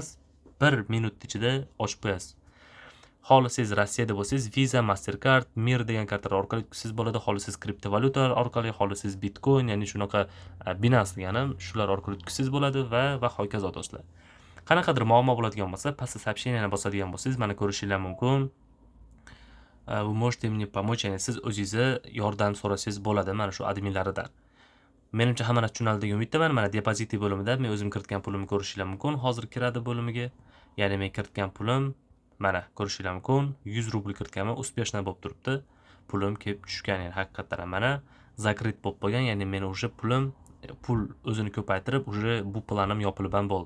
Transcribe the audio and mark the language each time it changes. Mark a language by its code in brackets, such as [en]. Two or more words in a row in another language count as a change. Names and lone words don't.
[uz] 1 minut ichida ochib qo'yasiz. Xohlasangiz Rossiyada bo'lsangiz, Visa, Mastercard, Mir degan kartalar orqali o'tkazsangiz bo'ladi. Xohlasangiz kriptovalyutalar orqali, xohlasangiz Bitcoin, ya'ni shunaqa Binance degani, shular orqali o'tkazsangiz bo'ladi va hokazo do'stlar. Qanaqadir muammo bo'ladigan bo'lsa, pastda сообщениeni bosadigan bo'lsangiz, mana ko'rishingiz mumkin. [ru] Вы можете мне помочь, [uz] ya'ni siz o'zingizni yordam so'rasangiz bo'ladi mana shu adminlaridan. Menimcha hamma narsa tushunarli degan umiddaman. Mana depoziti bo'limida men o'zim kiritgan pulimni ko'rishinglar mumkin. Hozir kiradi bo'limiga. Ya'ni men kiritgan pulim mana ko'rishinglar mumkin. 100 rubl kiritganman, успешно bo'lib turibdi. Pulim kelib tushgan, ya'ni haqiqatan mana zakrit bo'lib qolgan, ya'ni men уже pul o'zini ko'paytirib, уже bu planim yopilib ham bo'ldi.